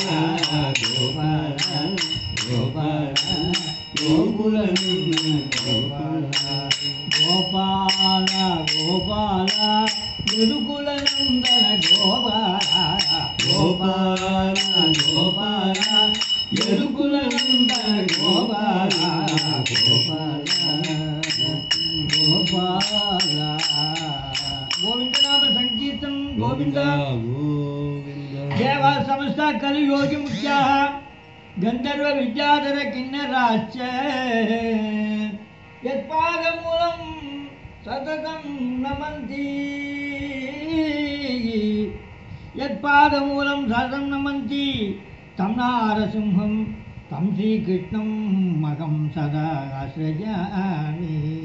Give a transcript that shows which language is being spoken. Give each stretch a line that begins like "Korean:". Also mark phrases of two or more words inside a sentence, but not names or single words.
Tamil: கோபால கோபால கோகுல கோபால கோபால கோபால குருகுல நந்தன கோபால கோபால கோபால குருகுல நந்தன கோபால கோபால கோபால கோவிந்தநாம சங்கீர்த்தம் கோவிந்த கோவிந்த
Sanskrit: देवा समस्ता कलियोगी मुख्याः गंधर्व विद्याधर किन्नराश्च यत्पादमूलं सततं नमन्ति यत्पादमूलं सततं नमन्ति तं नारसिंहं तं श्रीकृष्णं मगं सदा आश्रयामि